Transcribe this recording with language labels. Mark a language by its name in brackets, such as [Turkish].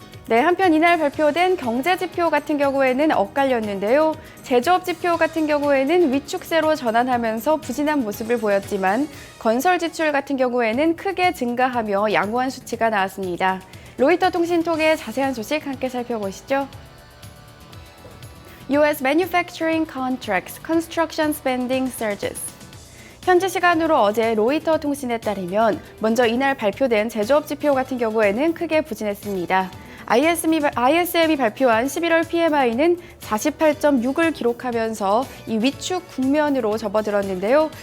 [Korean] 네, 한편 이날 발표된 경제 지표 같은 경우에는 엇갈렸는데요. 제조업 지표 같은 경우에는 위축세로 전환하면서 부진한 모습을 보였지만 건설 지출 같은 경우에는 크게 증가하며 양호한 수치가 나왔습니다. 로이터 통신 통해 자세한 소식 함께 살펴보시죠. [English] U.S. Manufacturing Contracts, Construction Spending Surges. [Korean] 현지 시간으로 어제 로이터 통신에 따르면 먼저 이날 발표된 제조업 지표 같은 경우에는 크게 부진했습니다. ISM이 발표한 11월 PMI는 48.6을 기록하면서 이 위축 국면으로 접어들었는데요.